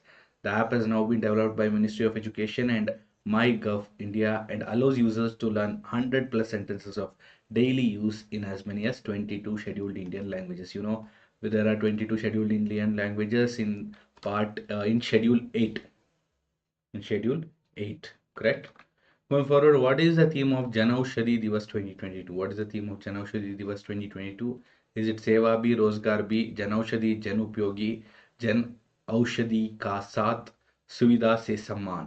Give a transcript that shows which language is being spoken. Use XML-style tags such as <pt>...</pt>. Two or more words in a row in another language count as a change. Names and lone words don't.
<en>The app has now been developed by Ministry of Education and MyGov India and allows users to learn 100 plus sentences of daily use in as many as 22 scheduled Indian languages. You know, there are 22 scheduled Indian languages in Schedule 8. In Schedule 8, correct? Going forward, what is the theme of Jan Aushadhi Divas 2022? What is the theme of Jan Aushadhi Divas 2022? Is it Seva Bhi, Rozgar Bhi, Jan Aushadhi, Jan Upyogi, Jan Aushadhi Ka Saath, Suvidha Se Samman?</en>